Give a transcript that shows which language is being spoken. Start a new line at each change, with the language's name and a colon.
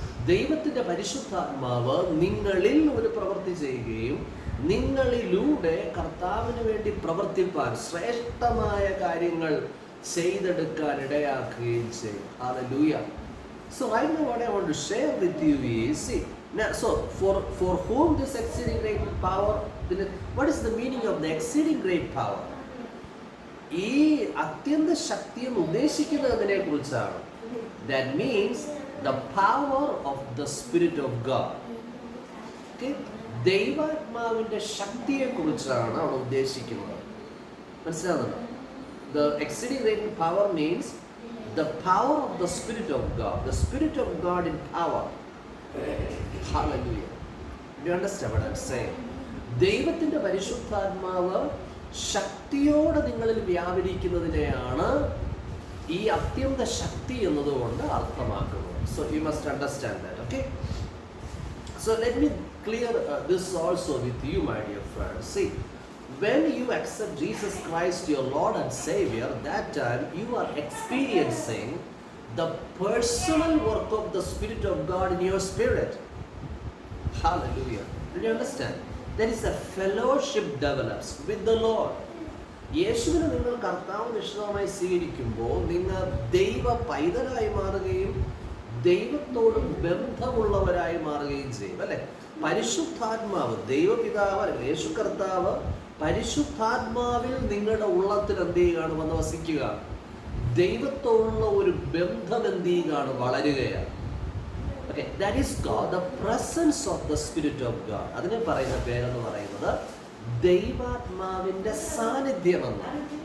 Malayalam: ദൈവത്തിൻ്റെ പരിശുദ്ധാത്മാവ് നിങ്ങളിൽ ഒരു പ്രവൃത്തി ചെയ്യുകയും നിങ്ങളിലൂടെ കർത്താവിന് വേണ്ടി പ്രവർത്തിപ്പാൻ, ശ്രേഷ്ഠമായ കാര്യങ്ങൾ ചെയ്തെടുക്കാൻ ഇടയാക്കുകയും ചെയ്യും.
English: Hallelujah. So right now what I want to share with you is, so for whom this exceeding great power, what is the meaning of the exceeding great power?
Malayalam: ഈ അത്യന്ത ശക്തി എന്ന് ഉദ്ദേശിക്കുന്നതിനെ കുറിച്ചാണ്.
English: That means the power of the Spirit of God. Okay?
Malayalam: ദൈവാത്മാവിന്റെ ശക്തിയെ കുറിച്ചാണ് അവിടെ ഉദ്ദേശിക്കുന്നത്. മനസ്സിലാകുന്നുണ്ടോ?
English: The exceeding great power means the power of the Spirit of God. The Spirit of God in power. Hallelujah. Do you understand what I'm saying?
Malayalam: ദൈവത്തിന്റെ പരിശുദ്ധാത്മാവ് ശക്തിയോടെ നിങ്ങളിൽ വ്യാപരിക്കുന്നതിനെയാണ് ഈ അത്യന്ത ശക്തി എന്നതുകൊണ്ട് അർത്ഥമാക്കുന്നത്.
English: So you must understand that. Okay? So let me clear this also with you, my dear friends. See, when you accept Jesus Christ your Lord and Savior, that time you are experiencing the personal work of the Spirit of God in your spirit. Hallelujah. Do you understand? There is a fellowship develops with the Lord.
Malayalam: യേശുവിനെ നിങ്ങൾ കർത്താവ് രക്ഷകനായി സ്വീകരിക്കുമ്പോൾ നിങ്ങൾ ദൈവ പൈതലായി മാറുകയും ദൈവത്തോട് ബന്ധമുള്ളവരായി മാറുകയും ചെയ്യും. അല്ലെ, പരിശുദ്ധാത്മാവ്, ദൈവപിതാവ്, യേശു കർത്താവ് പരിശുദ്ധാത്മാവിൽ നിങ്ങളുടെ ഉള്ളത്തിൽ എന്ത് ചെയ്യുകയാണ്? വന്ന് വസിക്കുക. ദൈവത്തോടുള്ള ഒരു ബന്ധം എന്ത് ചെയ്യുകയാണ്? വളരുകയാണ്.
English: Okay, that is called the presence of the Spirit of God.
Malayalam: അതിനെ പറയുന്ന പേരെന്ന് പറയുന്നത് ദൈവാത്മാവിന്റെ സാന്നിധ്യമെന്നാണ്.